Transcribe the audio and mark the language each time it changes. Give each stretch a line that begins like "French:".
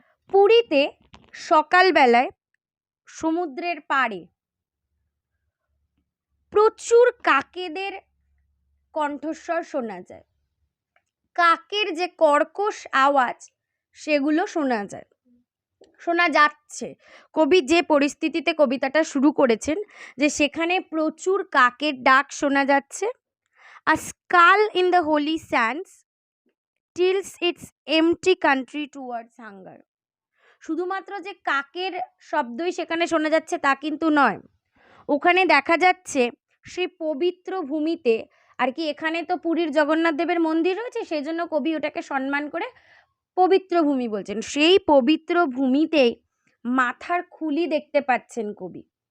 Bangla: পুরীতে সকালবেলায় সমুদ্রের পাড়ে প্রচুর কাকেদের কণ্ঠস্বর শোনা যায়। কাকের যে কর্কশ আওয়াজ সেগুলো শোনা যায়, শোনা যাচ্ছে। কবি যে পরিস্থিতিতে কবিতাটা শুরু করেছেন যে সেখানে প্রচুর কাকের ডাক শোনা যাচ্ছে।
English: A skull in the holy sands tilts its empty country towards hunger.
Bangla: শুধুমাত্র যে কাকের শব্দই সেখানে শোনা যাচ্ছে তা কিন্তু নয়, ওখানে দেখা যাচ্ছে সেই পবিত্র ভূমিতে আর কি, এখানে তো পুরীর জগন্নাথ দেবের মন্দির রয়েছে, সেই জন্য কবি ওটাকে সম্মান করে পবিত্র ভূমি বলছেন। সেই পবিত্র ভূমিতেই মাথার খুলি দেখতে পাচ্ছেন কবি।